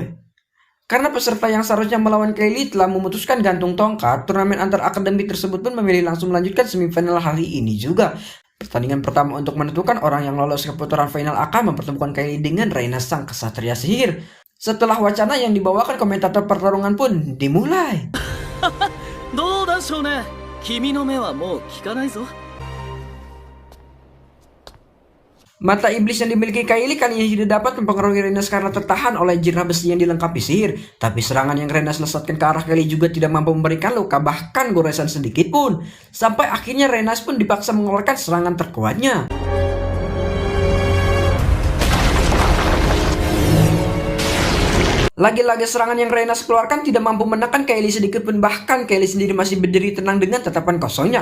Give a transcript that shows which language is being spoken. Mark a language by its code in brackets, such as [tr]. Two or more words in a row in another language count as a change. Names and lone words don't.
[id] Karena peserta yang seharusnya melawan Kylie telah memutuskan gantung tongkat, turnamen antar akademi tersebut pun memilih langsung melanjutkan semifinal hari ini juga. Pertandingan pertama untuk menentukan orang yang lolos ke putaran final akan mempertemukan Kylie dengan Reina, sang kesatria sihir. Setelah wacana yang dibawakan komentator pertarungan pun dimulai. [ja] どうだ少年、君の目はもう効かないぞ。 [id] Mata iblis yang dimiliki Kylie kali ini tidak dapat mempengaruhi Renas karena tertahan oleh jirah besi yang dilengkapi sihir. Tapi serangan yang Renas lesatkan ke arah Kylie juga tidak mampu memberikan luka bahkan goresan sedikit pun. Sampai akhirnya Renas pun dipaksa mengeluarkan serangan terkuatnya. Lagi-lagi serangan yang Renas keluarkan tidak mampu menekan Kylie sedikit pun, bahkan Kylie sendiri masih berdiri tenang dengan tatapan kosongnya.